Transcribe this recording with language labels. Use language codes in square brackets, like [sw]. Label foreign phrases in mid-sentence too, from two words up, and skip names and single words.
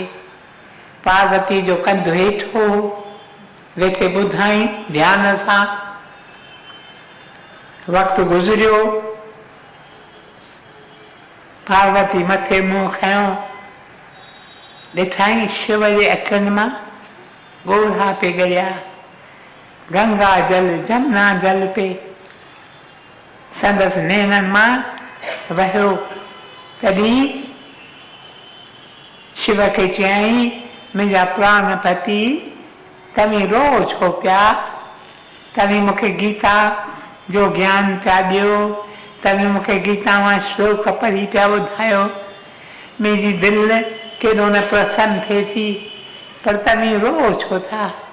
[sd] पार्वती जो कंधु हेठो वेठे ॿुधाई ध्यान सां। वक़्तु गुज़रियो, पार्वती मथे मुंहुं खयो, ॾिठाई शिव जे अखियुनि मां ॻोढ़ा पे ॻरिया, गंगा जल जमुना जल पे संदसि नेननि मां वहियो। तॾहिं शिव खे चयई, मुंहिंजा प्राणपति, तव्हीं रो छो पिया, तव्हीं मूंखे गीता जो ज्ञान पिया ॾियो, तव्हीं मूंखे गीता मां श्लोक पढ़ी पिया ॿुधायो, मुंहिंजी दिलि केॾो न प्रसन्न थिए थी, पर तव्हीं रो छो था।